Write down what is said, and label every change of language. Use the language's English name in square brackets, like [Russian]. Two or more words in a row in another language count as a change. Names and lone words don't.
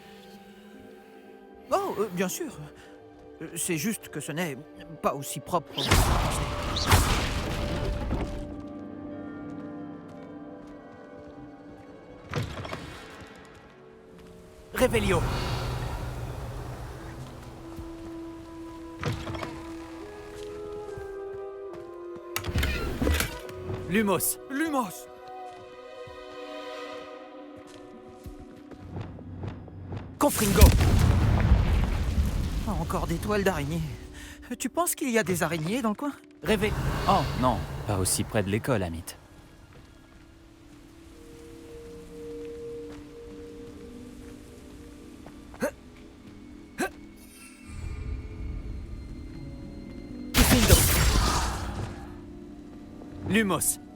[French] Oh, bien sûr. C'est juste que ce n'est pas aussi propre que je pensais. Réveillon. Lumos. Lumos. Confringo. Encore des toiles d'araignées. Tu penses qu'il y a des araignées dans le coin? Réveil. Oh non, pas aussi près de l'école, Amit. Lumos.